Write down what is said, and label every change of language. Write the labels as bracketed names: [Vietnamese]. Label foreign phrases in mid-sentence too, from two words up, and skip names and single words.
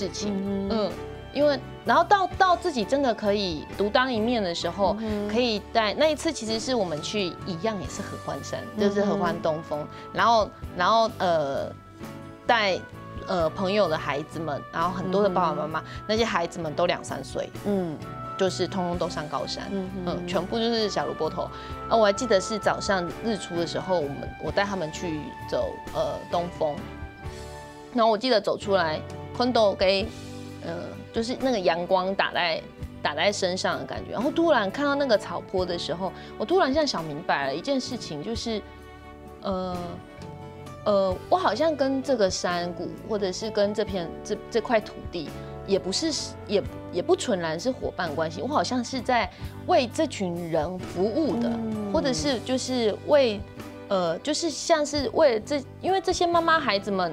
[Chinese] 事情，因為然後到自己真的可以獨當一面的時候，可以帶那一次其實是我們去一樣也是合歡山，就是合歡東峰，然後帶朋友的孩子們，然後很多的爸爸媽媽，那些孩子們都2、3歲，就是通通都上高山，全部就是小蘿蔔頭。我還記得是早上日出的時候，我帶他們去走東峰，然後我記得走出來，看到給就是那個陽光打在身上的感覺，然後突然看到那個草坡的時候，我突然像想明白了一件事情，就是我好像跟這個山谷，或者是跟這塊土地也不是也不纯然是伙伴关系，我好像是在为这群人服务的，或者是就是为就是像是为了因为这些妈妈孩子们。